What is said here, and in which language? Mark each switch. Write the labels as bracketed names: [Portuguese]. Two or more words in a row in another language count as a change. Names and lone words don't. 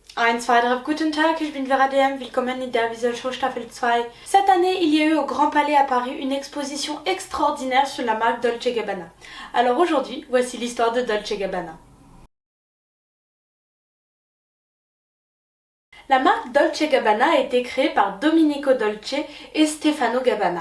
[German] 1, 2, 3, guten Tag, ich bin Vera DM, willkommen in der Visual Show Staffel 2. [French] Cette année, il y a eu au Grand Palais à Paris une exposition extraordinaire sur la marque Dolce & Gabbana. Alors aujourd'hui, voici l'histoire de Dolce & Gabbana. La marque Dolce & Gabbana a été créée par Domenico Dolce et Stefano Gabbana.